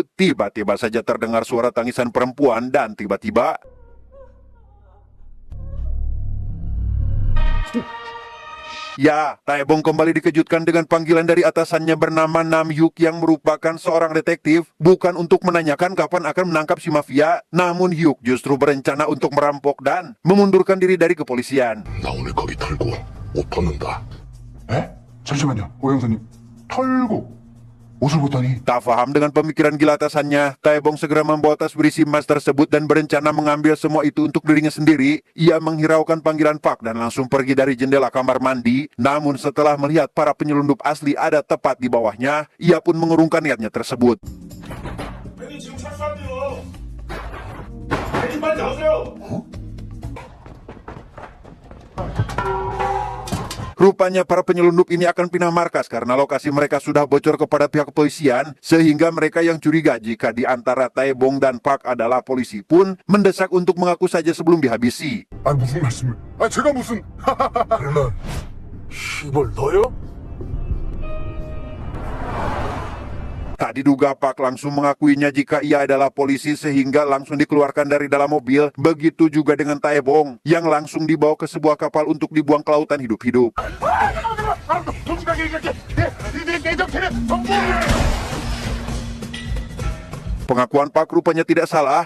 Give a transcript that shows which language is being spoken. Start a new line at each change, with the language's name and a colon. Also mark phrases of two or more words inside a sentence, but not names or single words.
Indonesian: Tiba-tiba saja terdengar suara tangisan perempuan dan tiba-tiba ya, Taebong kembali dikejutkan dengan panggilan dari atasannya bernama Nam Hyuk yang merupakan seorang detektif, bukan untuk menanyakan kapan akan menangkap si mafia, namun Hyuk justru berencana untuk merampok dan memundurkan diri dari kepolisian.
Korean: 나 오늘 거기 털고 옷 벗는다. 에? 잠시만요, 오 형사님. 털고 옷을 벗다니.
Indonesian: Tak paham dengan pemikiran gila atasannya, Taebong segera membawa tas berisi emas tersebut dan berencana mengambil semua itu untuk dirinya sendiri. Ia menghiraukan panggilan Park dan langsung pergi dari jendela kamar mandi. Namun setelah melihat para penyelundup asli ada tepat di bawahnya, ia pun mengurungkan niatnya tersebut.
Korean: 형님 지금 철수한대요. 형님 빨리 나오세요.
Indonesian: Rupanya para penyelundup ini akan pindah markas karena lokasi mereka sudah bocor kepada pihak kepolisian, sehingga mereka yang curiga jika di antara Taebong dan Park adalah polisi pun mendesak untuk mengaku saja sebelum dihabisi.
Korean: 아 무슨 말씀을? 아 제가 무슨? 그러면 시벌 너요?
Indonesian: Tak diduga Park langsung mengakuinya jika ia adalah polisi sehingga langsung dikeluarkan dari dalam mobil. Begitu juga dengan Taebong yang langsung dibawa ke sebuah kapal untuk dibuang ke lautan hidup-hidup. Pengakuan Park rupanya tidak salah.